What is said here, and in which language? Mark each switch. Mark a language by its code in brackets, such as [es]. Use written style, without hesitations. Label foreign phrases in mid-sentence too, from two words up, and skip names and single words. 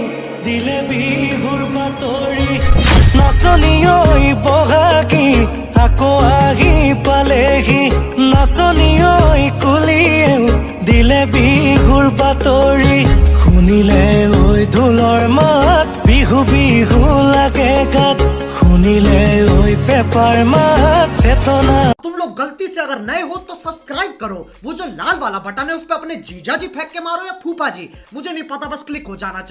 [as] দিলে বিহুৰ বাতৰি নাচনি ঐ বহাগী আকৌ আহি পালেহি নাচনি ঐ কুলিয়েও দিলে বিহুৰ বাতৰি শুনিলে ঐ ঢোলৰ মাত বিহু বিহু লাগে গাত শুনিলে ঐ পেপাৰ মাত চেতনা। [hi] तुम लोग गलती से अगर नए हो तो सब्सक्राइब करो, वो जो लाल वाला बटन है उस पे अपने जीजा जी फेंक के मारो या फूफा जी, मुझे नहीं पता, बस क्लिक हो जाना चाहिए।